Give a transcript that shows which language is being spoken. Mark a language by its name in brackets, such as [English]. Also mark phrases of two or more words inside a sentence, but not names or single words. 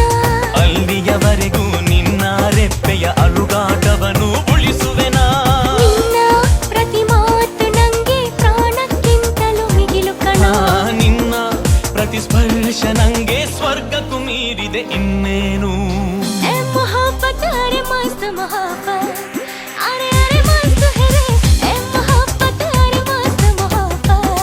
[Kannada] ಅಲ್ಲಿಯವರೆಗೂ ನಿನ್ನ ರೆಪ್ಪೆಯ ಅಲುಗಾಟವನ್ನು ಉಳಿಸುವೆನಾ ನಿನ್ನ ಪ್ರತಿ ಮಾತು ನಂಗೆ ಪ್ರಾಣಕ್ಕಿಂತಲೂ ಮಿಗಿಲು ಕಣ ನಿನ್ನ ಪ್ರತಿ ಸ್ಪರ್ಶ ನಂಗೆ ಸ್ವರ್ಗಕ್ಕೂ ಮೀರಿದೆ ಇನ್ನೇನು [Hindi] मोहब्बत अरे मस्त मोहब्बत अरे अरे मस्त है रे ए मोहब्बत अरे मस्त मोहब्बत